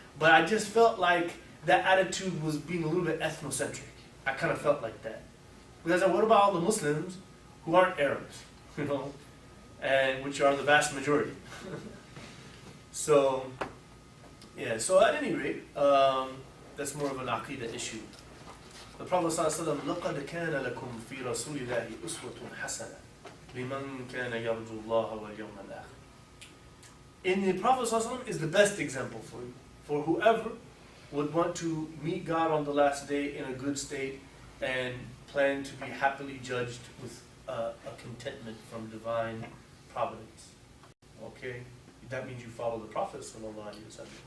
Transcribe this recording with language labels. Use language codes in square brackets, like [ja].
[en] But I just felt like that attitude was being a little bit ethnocentric. I kind of felt like that. Because what about all the Muslims who aren't Arabs? And which are the vast majority. So at any rate, that's more of an aqidah issue. The Prophet ﷺ, [ar] لَقَدْ كَانَ لَكُمْ فِي رَسُولِ اللَّهِ أُسْوَةٌ حَسَنَةٌ لِمَنْ كَانَ يَرْجُو اللَّهَ وَالْيَوْمَ الْآخِرَ. [en] In the Prophet ﷺ is the best example for you. For whoever would want to meet God on the last day in a good state and plan to be happily judged with a contentment from divine providence. Okay? That means you follow the Prophet ﷺ.